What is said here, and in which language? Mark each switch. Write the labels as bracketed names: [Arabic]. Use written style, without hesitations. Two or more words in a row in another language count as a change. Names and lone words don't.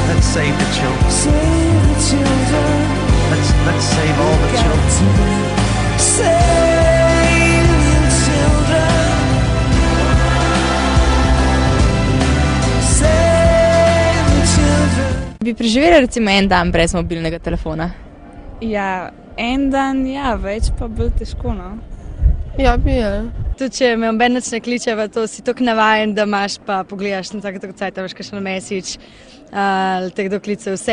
[English] save the children. Save the children. Let's save all the children. Save the children. Save the children. [Slovenian] Bi preživeli recimo en dan brez mobilnega telefona? Ja, en dan, ja, več pa bolj težko, no. Ja, bi je. Tudi če me noben nič ne kliče, to si tako navajen, da imaš pa pogledaš na tako cajt, veš kakšen message ali te kdo klice vse.